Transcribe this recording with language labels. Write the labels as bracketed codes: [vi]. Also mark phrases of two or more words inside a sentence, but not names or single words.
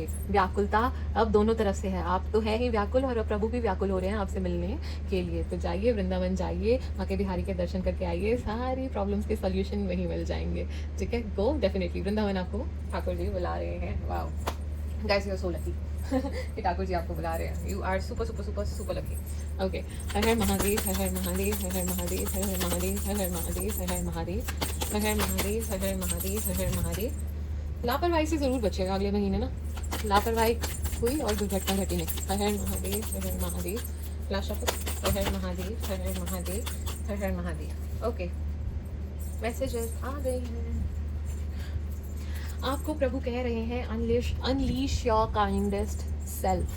[hi] व्याकुलता अब दोनों तरफ से है, आप तो है ही व्याकुल और अब प्रभु भी व्याकुल हो रहे हैं आपसे मिलने के लिए। तो जाइए वृंदावन, जाइए माँ के बिहारी के दर्शन करके आइए, सारी प्रॉब्लम्स के सोल्यूशन वहीं मिल जाएंगे। ठीक है, [en] go definitely, [hi] वृंदावन आपको ठाकुर जी बुला रहे हैं। [en] Wow guys, you are so lucky [hi] कि ठाकुर जी आपको बुला रहे हैं। [en] You are super super super super lucky. ओके, [hi] हर हर महादेव, हर हर महादेव, हर हर महादेव, हर हर महादेव, हर हर महादेव, हर हर महादेव, हर हर महादेव, हर हर महादेव, हर हर महादेव। लापरवाही से ज़रूर बचिएगा अगले महीने ना, लापरवाही हुई और दुर्घटना घटी नहीं। हर हर महादेव, हर हर महादेव, [en] last of [hi] हर हर महादेव, हर हर महादेव, हर हर महादेव। ओके, मैसेजेस आ गए हैं। आपको प्रभु कह रहे हैं, [en] unleash your kindest self.